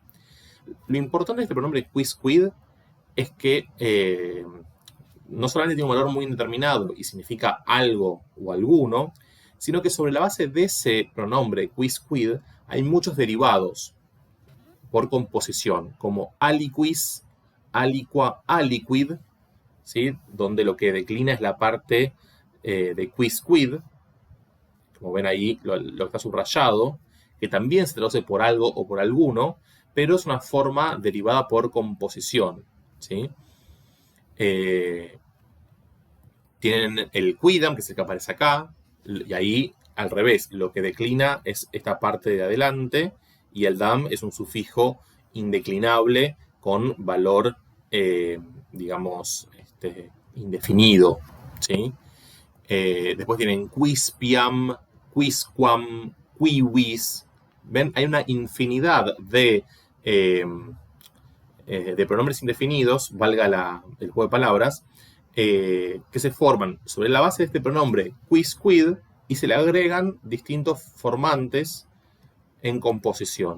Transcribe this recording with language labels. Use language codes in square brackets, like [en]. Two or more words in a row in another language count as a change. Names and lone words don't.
[es] Lo importante de este pronombre quisquid es que no solamente tiene un valor muy indeterminado y significa algo o alguno, sino que sobre la base de ese pronombre quisquid hay muchos derivados por composición, como [la] aliquis, aliqua, aliquid, [es] ¿sí? Donde lo que declina es la parte de quisquid, como ven ahí lo que está subrayado, que también se traduce por algo o por alguno, pero es una forma derivada por composición, ¿sí? Tienen el quidam, que es el que aparece acá, y ahí al revés, lo que declina es esta parte de adelante, y el dam es un sufijo indeclinable con valor, digamos, indefinido, ¿sí? Después tienen [la] quispiam, quisquam, quivis. [es] ¿Ven? Hay una infinidad de pronombres indefinidos, valga el juego de palabras, que se forman sobre la base de este pronombre quisquid y se le agregan distintos formantes en composición.